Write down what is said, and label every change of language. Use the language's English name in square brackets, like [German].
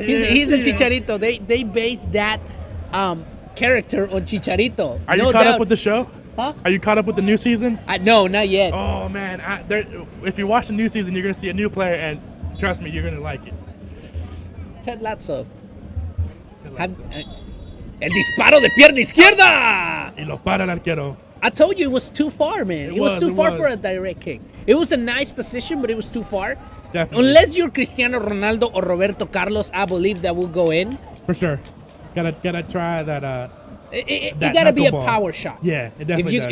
[English] he's the Chicharito. They based that character on Chicharito. Are you caught up with the show? Huh? Are you caught up with the new season? No, not yet. Oh man, if you watch the new season, you're gonna see a new player, and trust me, you're gonna like it. Ted Lasso. [Spanish] El disparo de pierna izquierda. Y lo para el arquero. [English] I told you it was too far, man. It was too far for a direct kick. It was a nice position, but it was too far. Definitely. Unless you're Cristiano Ronaldo or Roberto Carlos, I believe that will go in. For sure. Gotta try that. It That gotta be a knuckleball. power shot. Yeah, it definitely does.